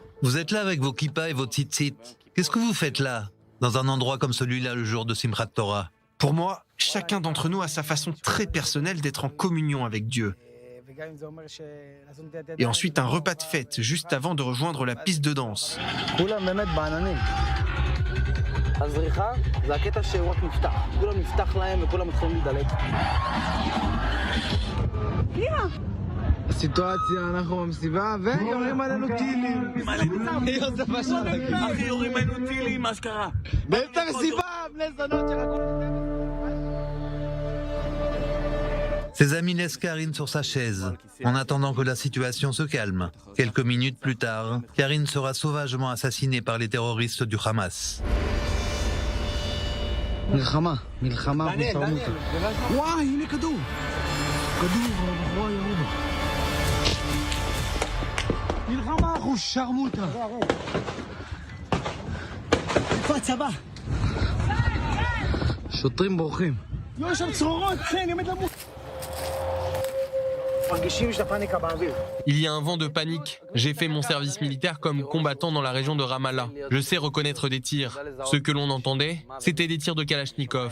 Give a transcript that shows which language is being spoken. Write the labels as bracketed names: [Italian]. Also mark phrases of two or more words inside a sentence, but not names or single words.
[French] Vous êtes là avec vos kippas et vos tzitzit. Qu'est-ce que vous faites là, dans un endroit comme celui-là le jour de Simchat Torah ? Pour moi, chacun d'entre nous a sa façon très personnelle d'être en communion avec Dieu. Et ensuite un repas de fête, juste avant de rejoindre la piste de danse. [Hebrew] הסיטואציה, אנחנו במסיבה ויורים עלינו טילים. אחי, יורים עלינו טילים, מה שקרה? באמצע המסיבה, בני זונות שרקו... [French] Ses amis laissent Karine sur sa chaise, en attendant que la situation se calme. Quelques minutes plus tard, Karine sera sauvagement assassinée par les terroristes du Hamas. [Hebrew] מלחמה, מלחמה, מלחמות. וואי, הנה כדור. כדור, וואי, ירודה. מלחמה, אחו שרמוטה. איפה הצבא? שוטרים בורחים. יש שם צרורות, כן, עומד למות. [French] Il y a un vent de panique. J'ai fait mon service militaire comme combattant dans la région de Ramallah. Je sais reconnaître des tirs. Ce que l'on entendait, c'était des tirs de Kalachnikov.